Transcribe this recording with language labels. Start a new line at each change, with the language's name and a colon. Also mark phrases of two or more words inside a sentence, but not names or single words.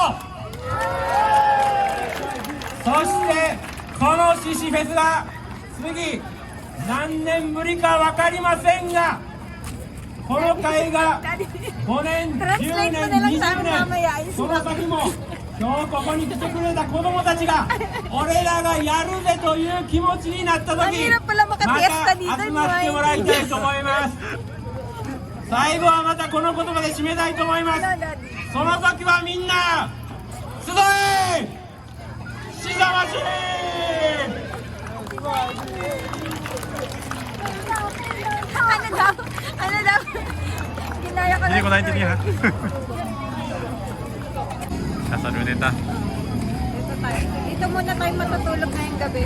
Japanese: そしてこの獅子フェスが次何年ぶりか分かりませんが、この会が5年、10年、20年、その先も今日ここに来てくれた子供たちが俺らがやるぜという気持ちになった時、
Filipino: Mahirap pala
Japanese: ま makatiesta た
Filipino: dito,
Japanese: 集まってもらいたいと思います。最後はまたこの言葉で締めたいと思います。その時はみんな集え獅子魂。
Filipino: Ano daw? Ano daw? Ginaya ko Hindi ko lang. naintindihan. Nasa luneta. Dito tayo. Dito muna tayo matutulog ngayong gabi.